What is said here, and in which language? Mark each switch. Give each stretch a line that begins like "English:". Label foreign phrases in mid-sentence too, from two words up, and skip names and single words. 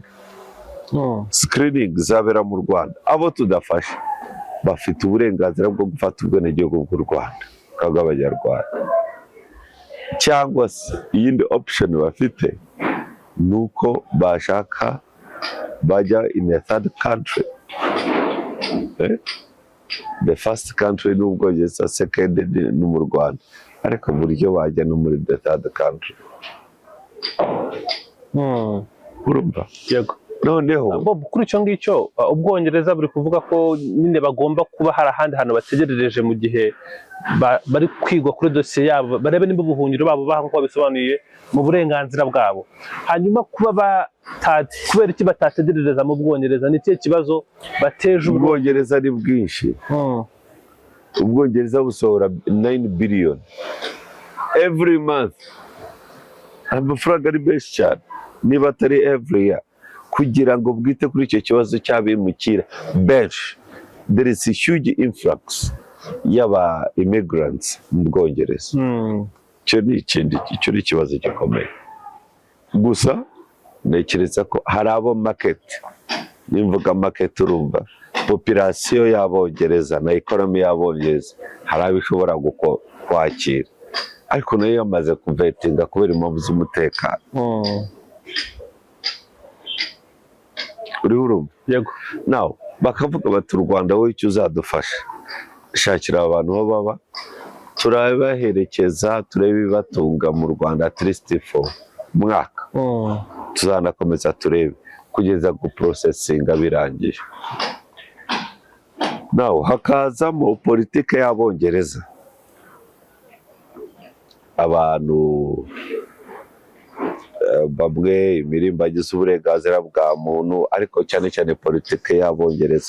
Kinyarwanda: Screening zabera mu Rwanda, abo tudafashe bafite uburenganzira bwo gufata ubwenegihugu bw'u Rwanda bw'Abanyarwanda, cyangwa se iyindi option bafite ni uko bashaka bajya
English: in a third country. The first country
Kinyarwanda: ni Ubwongereza, second ni mu Rwanda, ariko buryo bajya no muri
English: the third country.
Kinyarwanda: Urumva? yego. Noneho kuri icyo ngicyo Ubwongereza buri kuvuga ko nyine bagomba kuba hari ahandi hantu bategerereje mu gihe bari kwigwa kuri dosiye yabo, barebe nimba ubuhungiro babo nk'uko bisobanuye mu burenganzira bwabo. Hanyuma kuba kubera iki batategerereza mu Bwongereza, ni ikihe kibazo bateje? Ubwongereza ari bwinshi. Ubwongereza busohora
English: 9 billion every month,
Kinyarwanda: amafaranga ari menshi cyane, niba atari
English: every year,
Kinyarwanda: kugira ngo bwite kuri icyo kibazo cy'abimukira benshi.
English: There is a huge influx
Kinyarwanda: y'aba immigrants mu Bwongereza. Icyo ni ikibazo gikomeye. Gusa ntekereza ko hari abo market, nimvuga market urumva population y'Abongereza na economy y'Abongereza, hari abishobora kwakira, ariko nayo yamaze kuvetinga kubera impamvu z'umutekano. Uriho urumva? Yego. Now bakavuga bati u Rwanda wowe icyo uzadufasha, shakira abantu aho baba, turabaherekeza, turebe ibibatunga mu Rwanda
English: at least for
Kinyarwanda: mwaka. Tuzanakomeza turebe kugeza ku processinga birangije. Now hakazamo politike y'Abongereza, abantu bamwe imirimbagiza uburenganzira bwa muntu, ariko cyane cyane politike y'Abongereza.